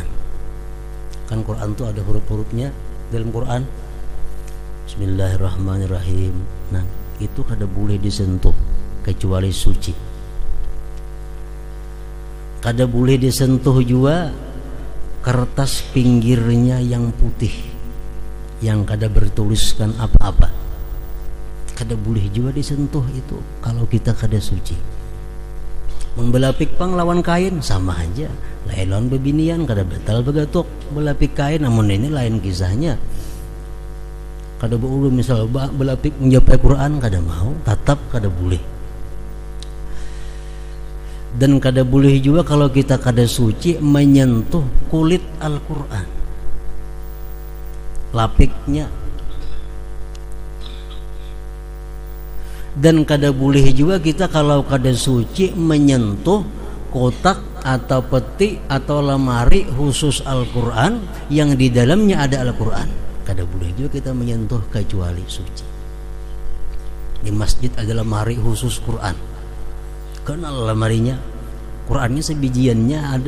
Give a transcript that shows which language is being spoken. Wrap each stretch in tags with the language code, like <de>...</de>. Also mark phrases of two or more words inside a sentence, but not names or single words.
<id>Kan Quran itu ada huruf-hurufnya dalam Quran. Bismillahirrahmanirrahim. Nah, itu kada boleh disentuh kecuali suci. kada boleh disentuh juga kertas pinggirnya yang putih yang kada bertuliskan apa-apa. Kada boleh juga disentuh itu kalau kita kada suci.</id> <bjn>Membelapik pang lawan kain sama aja, lain lawan bebinian kada batal begatuk belapik kain, namun ini lain kisahnya. Kada boleh misal belapik menjapai Quran kada mau, tetap kada boleh.</bjn> <id>Dan kada boleh juga kalau kita kada suci menyentuh kulit Al-Quran, lapiknya. Dan kada boleh juga kita kalau kada suci menyentuh kotak atau peti atau lemari khusus Al-Quran yang di dalamnya ada Al-Quran. Kada boleh juga kita menyentuh kecuali suci. Di masjid ada lemari khusus Quran, kenal lemarinya, Qurannya sebijiannya ada.</id>